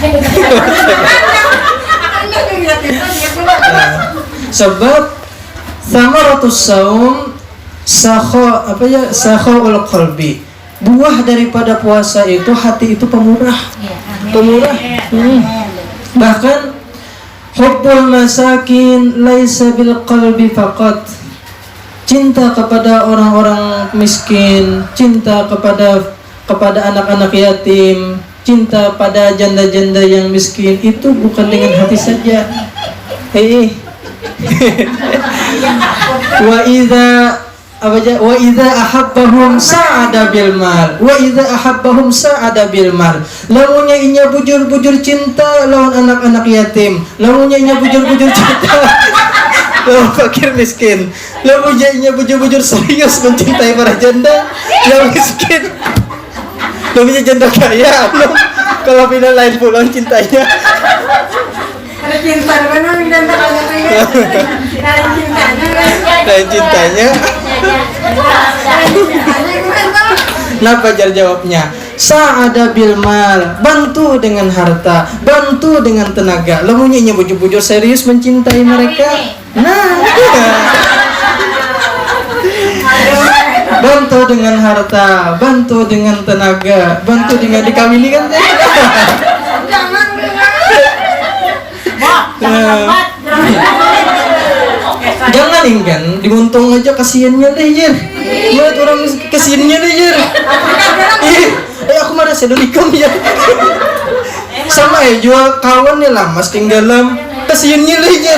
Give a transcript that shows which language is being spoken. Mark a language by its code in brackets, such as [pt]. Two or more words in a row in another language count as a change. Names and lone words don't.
[ar] Sebab ثمرة الصوم سخاء القلب. [id] Buah daripada puasa itu hati itu pemurah. Pemurah. [ar] Bahkan حب المساكين ليس بالقلب فقط. [id] Cinta kepada orang-orang miskin, cinta kepada anak-anak yatim, cinta pada janda-janda yang miskin itu bukan dengan hati saja. [ar] وإذا أحبهم ساعد بالمال. وإذا أحبهم ساعد بالمال. [bjn] Lamunnya inya bujur-bujur cinta lawan anak-anak yatim. Lamunnya inya bujur-bujur cinta lawan fakir miskin. Lamunnya inya bujur-bujur serius mencintai para janda yang miskin. Lamunnya janda kaya. Kalau pindah lain pulang cintanya. Ada cinta mana janda kaya. Lain cintanya. Kenapa jar jawabnya? [ar] ساعد بالمال, [bjn] bantu dengan harta, bantu dengan tenaga. Lamunnya bujur-bujur serius mencintai mereka. Nah, Bantu dengan harta, bantu dengan tenaga, bantu dengan dikawini kan teh. Jangan Jangan ingkan, diuntung aja kasihannya deh Jer. Buat orang kasihannya deh Jer. Aku marah sedolikam ya. Sama ya jual kawan nih lah mas tinggalam kasihannya deh Jer.